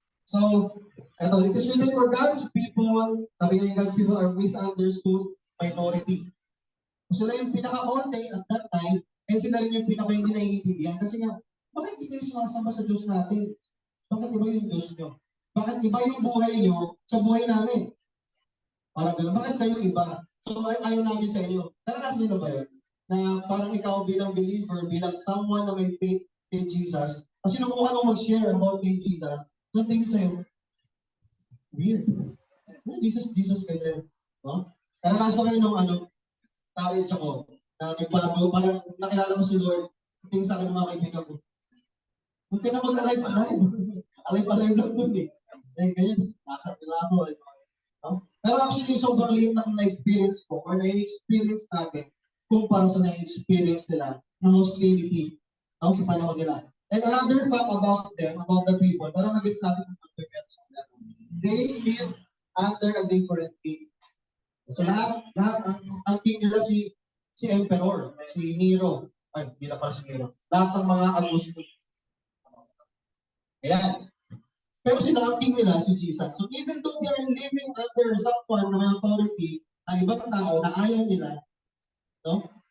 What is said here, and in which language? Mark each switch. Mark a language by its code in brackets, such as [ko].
[en] So, eto, it is written for God's people, [tl] sabi nga yung [en] God's people are misunderstood minority. [tl] So, sila yung pinaka-konti at that time, and sila rin yung pinaka-hindi naiintindihan. Kasi nga, bakit hindi kayo sumasamba sa Diyos natin? Bakit iba yung Diyos nyo? Bakit iba yung buhay nyo sa buhay namin? Parang gano'n, bakit kayo iba? So, ayaw namin sa inyo. Naranasan nyo na ba yun? Na parang ikaw bilang believer, bilang someone na may faith in Jesus, kasi sinubukan mo mag-share about in Jesus, yung tingin sa'yo, weird. Jesus kayo. No? Naranasan kayo nung marriage ako, na nagbago, parang nakilala ko si Lord, tingin sa akin ng mga kaibigan ko, huwag ka na mag-alive-alive. Alive-alive lang dun eh. Eh, ganyan, nasa nila ako. No? Pero actually, sobrang liit na na-experience ko or na-experience natin kumpara sa na-experience nila ng hostility sa panahon nila. [en] And another fact about them, about the people, [tl] parang nag-gets natin ng [en] they live under a different king. [tl] So lahat ang king nila si Emperor, si Nero. Ay, hindi na pala si Nero. Lahat ng mga Augusto. Ayan. Pero sila ang king nila si Jesus. [en] So even though they are living under someone [tl] na may authority, ang ibang tao na ayaw nila, no?